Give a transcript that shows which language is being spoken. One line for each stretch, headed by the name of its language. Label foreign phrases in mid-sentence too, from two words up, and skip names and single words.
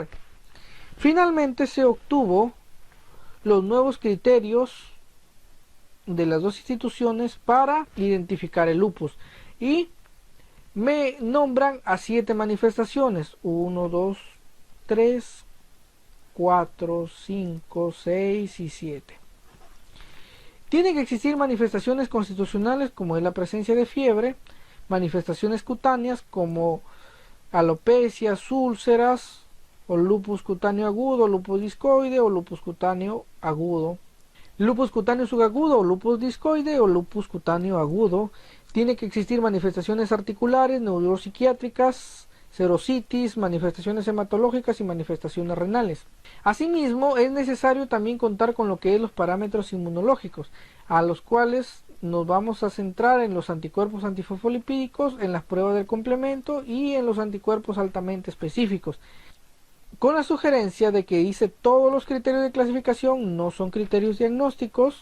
Spanish: Finalmente se obtuvo los nuevos criterios de las dos instituciones para identificar el lupus y me nombran a 7 manifestaciones: 1, 2, 3, 4, 5, 6 y 7. Tienen que existir manifestaciones constitucionales como es la presencia de fiebre, manifestaciones cutáneas como alopecias, úlceras, o lupus cutáneo agudo, lupus discoide o lupus cutáneo agudo. Lupus cutáneo subagudo o lupus discoide o lupus cutáneo agudo. Tiene que existir manifestaciones articulares, neuropsiquiátricas, serositis, manifestaciones hematológicas y manifestaciones renales. Asimismo, es necesario también contar con lo que es los parámetros inmunológicos, a los cuales nos vamos a centrar en los anticuerpos antifosfolipídicos, en las pruebas del complemento y en los anticuerpos altamente específicos, con la sugerencia de que dice todos los criterios de clasificación no son criterios diagnósticos.